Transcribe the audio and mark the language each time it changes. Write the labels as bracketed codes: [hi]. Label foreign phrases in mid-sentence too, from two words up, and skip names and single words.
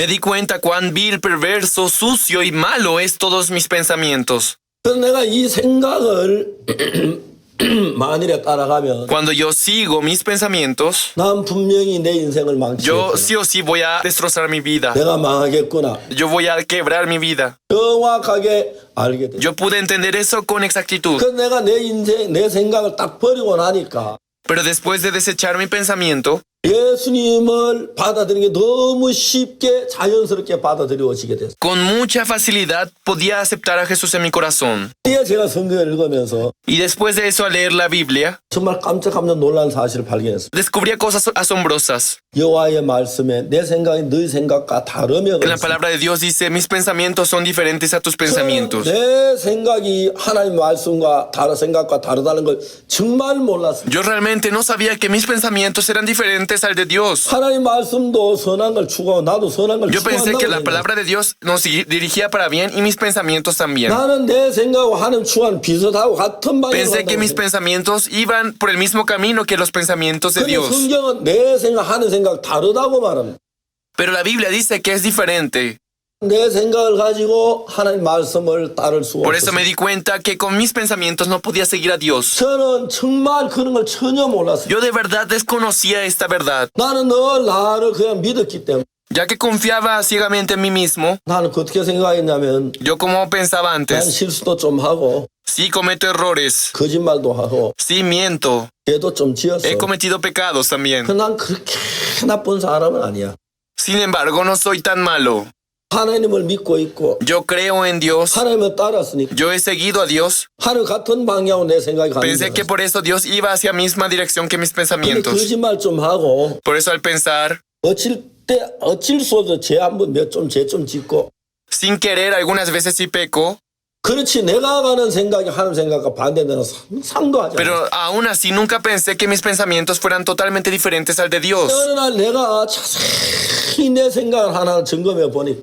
[es] Me di cuenta cuán vil, perverso, sucio y malo es todos mis pensamientos. [ko] 그래서 내가 이 생각을 만일에 따라가면 [es] Cuando yo sigo mis pensamientos, [ko] 난 분명히 내 인생을 [es] yo [ko] 망치겠구나. [es] sí o sí voy a destrozar mi vida. [ko] 내가 망하겠구나. [es] Yo voy a quebrar mi vida. [ko] 정확하게 알게 돼. [es] Yo pude entender eso con exactitud. [ko] 그래서 내가 내 인생, 내 생각을 딱 버리고 나니까 [es] Pero después de desechar mi pensamiento, [ko] 예수님을 받아들이는 게 너무 쉽게 자연스럽게 받아들여지게 됐어요. [es] con mucha facilidad podía aceptar a Jesús en mi corazón. [ko] 이에 제가 성경을 읽으면서 [es] Y después de eso, al leer la Biblia, [ko] 정말 깜짝깜짝 놀란 사실을 발견했어요. [es] descubría cosas asombrosas. [ko] 여호와의 말씀에 내 생각이 너희 생각과 다르며 [es] En la [ko] 그랬어요. [es] palabra de Dios dice, mis pensamientos son diferentes a tus pensamientos. [ko] 내 생각이 하나님 말씀과 다른 생각과 다르다는 걸 정말 몰랐어요. [es] Yo realmente no sabía que mis pensamientos eran diferentes al de Dios. [ko] 하나님 말씀도 선한 걸 추구하고 나도 선한 걸 [es] Yo pensé que la [ko] 추구한다고 [es] palabra de Dios nos dirigía para bien y mis pensamientos también. [ko] 나는 내 생각하고 하나님 추구하는 비슷하고 같은 방향으로 [es] Pensé que mis [ko] 간다고 생각해요. [es] pensamientos iban por el mismo camino que los pensamientos de [ko] 근데 [es] Dios. [ko] 성경은 내 생각 하는 생각 다르다고 말합니다. [es] Pero la Biblia dice que es diferente. [ko] 내 생각을 가지고 하나님 말씀을 따를 수 [es] Por eso me [ko] 없어요. [es] di cuenta que con mis pensamientos no podía seguir a Dios. [ko] 저는 정말 그런 걸 전혀 몰랐어요. [es] Yo de verdad desconocía esta verdad. [ko] 나는 늘 나를 그냥 믿었기 때문에 [es] Ya que confiaba ciegamente en mí mismo, [ko] 나는 어떻게 생각했냐면 [es] yo como pensaba [ko] 난 [es] antes, [ko] 실수도 좀 하고 [es] sí cometo errores, [ko] 거짓말도 하고 [es] sí miento, [ko] 죄도 좀 지었어. [es] he cometido pecados también. [ko] 난 그렇게 나쁜 사람은 아니야. [es] Sin embargo, no soy tan malo. [ko] 하나님을 믿고 있고 [es] Yo creo en Dios. [ko] 하나님을 따랐으니까 [es] Yo he seguido a Dios. [ko] 하나님 같은 방향으로 내 생각이 가는 [es] Pensé que [ko] 거야. [es] por eso Dios iba hacia la misma dirección que mis [ko] 근데 [es] pensamientos. [ko] 거짓말 좀 하고 [es] Por eso al pensar, [ko] 어쩔 수 없어 죄 한번 죄 좀 짓고 [es] sin querer, algunas veces sí peco, [ko] 그렇지 내가 가는 생각이 하나님 생각과 반대되는 상도 하지 않아. [es] pero aún así nunca pensé que mis pensamientos fueran totalmente diferentes al de Dios. [ko] 어느 날 내가 자세히 내 생각을 하나 점검해 보니